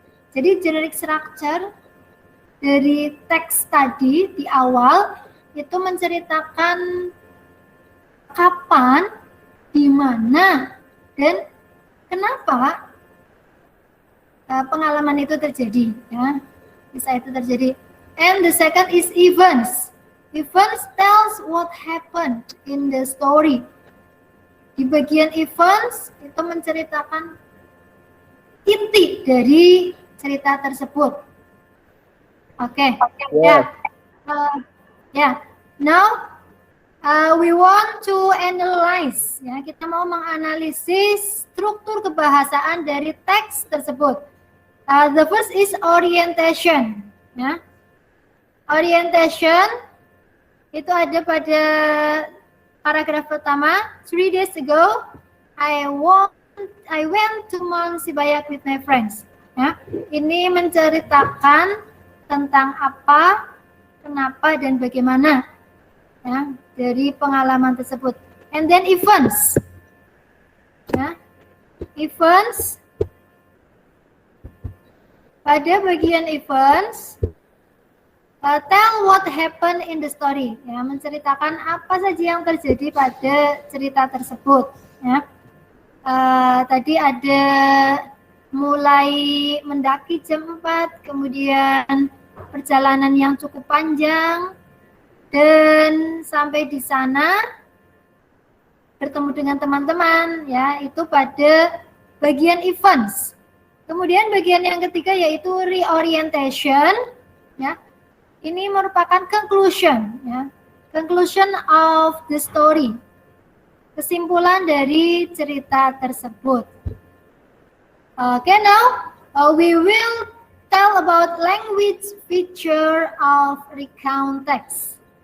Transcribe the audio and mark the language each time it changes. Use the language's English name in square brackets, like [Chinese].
[Indonesian] Jadi generic structure dari teks tadi di awal itu menceritakan kapan, di mana, dan kenapa pengalaman itu terjadi. Ya. Kisah itu terjadi. [English] And the second is events. Events tells what happened in the story. [Indonesian] Di bagian events itu menceritakan inti dari cerita tersebut. [English] Oke. Ya. Ya. Now we want to analyze. [Indonesian] Ya, kita mau menganalisis struktur kebahasaan dari teks tersebut. [English] The first is orientation. [Indonesian] Ya. Orientation itu ada pada paragraf pertama. [English] 3 days ago, I went to Mount Sibayak with my friends. [Indonesian] Ya, ini menceritakan tentang apa, kenapa, dan bagaimana, ya, dari pengalaman tersebut. [English] And then events. Ya, events. [Indonesian] Pada bagian [English] events, tell what happened in the story. [Indonesian] Ya, menceritakan apa saja yang terjadi pada cerita tersebut. Ya. Tadi ada mulai mendaki jam 4, kemudian perjalanan yang cukup panjang, dan sampai di sana bertemu dengan teman-teman. Ya, itu pada bagian events. Kemudian bagian yang ketiga yaitu reorientation. Ya. Ini merupakan conclusion, ya. [English] Conclusion of the story. [Indonesian] Kesimpulan dari cerita tersebut. [English] Okay, now we will tell about language feature of recount text.